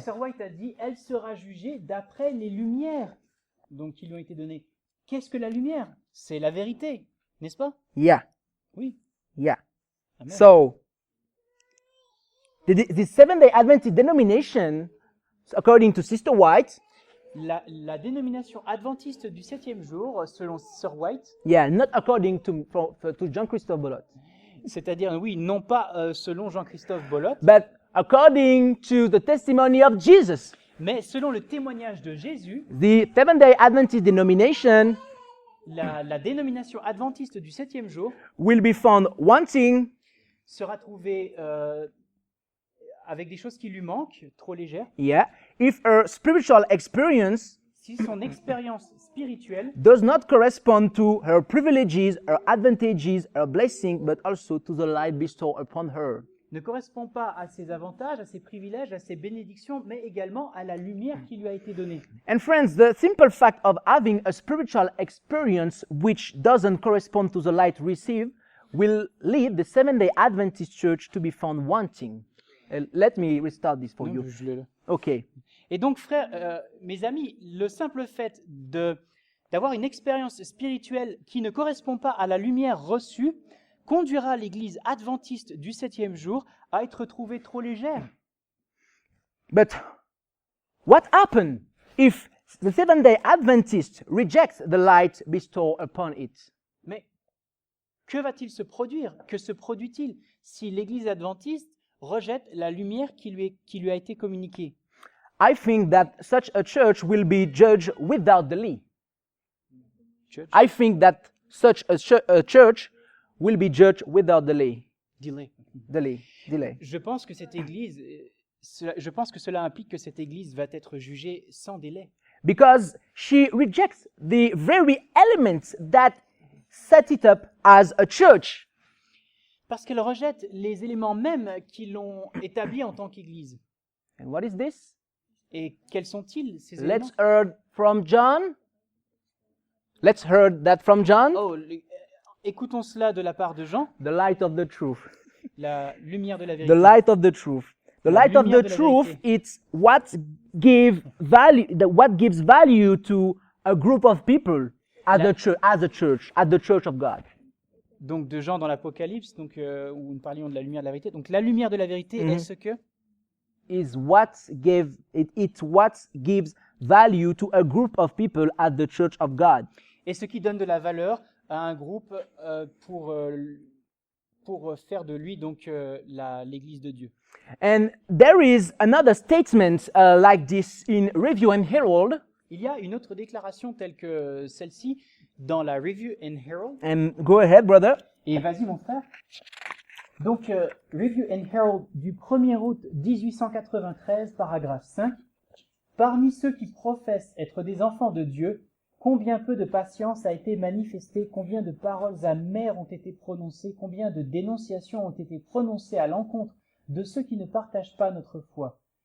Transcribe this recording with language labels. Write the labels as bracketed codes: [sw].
[fr] Sir White a dit, elle sera jugée d'après les lumières donc qui lui ont été données. Qu'est-ce que la lumière? C'est la vérité, n'est-ce pas? [en] Yeah. [fr] Oui. [en] Yeah. Amen. So, the Seventh-day Adventist denomination, according to Sister White, [fr] La dénomination adventiste du 7e jour, selon Sir White, [en] not according to John Christophe Bolot, [fr] c'est-à-dire, oui, non pas selon Jean-Christophe Bolot, [en] but according to the testimony of Jesus, [fr] mais selon le témoignage de Jésus, [en] the Seventh-day Adventist denomination [fr] la dénomination adventiste du 7e jour [en] will be found wanting [fr] sera trouvée avec des choses qui lui manquent, trop légères, [en] if her spiritual experience [fr] si son expérience spirituelle [en] does not correspond to her privileges, her advantages, her blessing, but also to the light bestowed upon her. [fr] ne correspond pas à ses avantages, à ses privilèges, à ses bénédictions, mais également à la lumière qui lui a été donnée. [en] And friends, the simple fact of having a spiritual experience which doesn't correspond to the light received will lead the Seventh-day Adventist Church to be found wanting. Let me restart this for [fr] Non, [en] you. [fr] je l'ai là. [en] Okay. [fr] Et donc, frères, mes amis, le simple fait d'avoir une expérience spirituelle qui ne correspond pas à la lumière reçue conduira l'Église adventiste du 7e jour à être trouvée trop légère. [en] But what happens if the Seventh-day Adventist rejects the light bestowed upon it? [fr] Mais que va-t-il se produire? Que se produit-il si l'Église adventiste rejette la lumière qui lui a été communiquée? [en] I think that such a church will be judged without delay. Church? I think that such a church will be judged without delay. Delay. Delay. [fr] Je pense que cette Église, je pense que cela implique que cette Église va être jugée sans délai. [en] Because she rejects the very elements that set it up as a church. [fr] Parce qu'elle rejette les éléments mêmes qui l'ont établie en tant qu'Église. [en] And what is this? [fr] Et quels sont-ils, ces éléments? [en] Let's hear from John. Let's hear that from John. [fr] Oh, écoutons cela de la part de Jean, [en] The light of the truth. [fr] la lumière de la [en] The [fr] vérité. [en] light of the truth. The [fr] La [en] light of [fr] lumière [en] the [fr] de la [en] truth, [fr] vérité. it's what gives value to a group of people at the church, at the church of God. Donc de Jean dans l'Apocalypse, donc où nous parlions de la lumière de la vérité. Donc la lumière de la vérité est ce que [en] It's what gives value to a group of people at the church of God. [fr] et ce qui donne de la valeur à un groupe pour faire de lui donc l'Église de Dieu. [en] And there is another statement like this in Review and Herald. [fr] Il y a une autre déclaration telle que celle-ci dans la Review and Herald. [en] And go ahead, brother. [fr] Et vas-y mon frère. Donc Review and Herald du 1er août 1893, paragraphe 5. Parmi ceux qui professent être des enfants de Dieu, combien peu de patience a été manifestée, combien de paroles amères ont été prononcées, combien de dénonciations ont été prononcées à l'encontre de ceux qui ne partagent pas notre foi.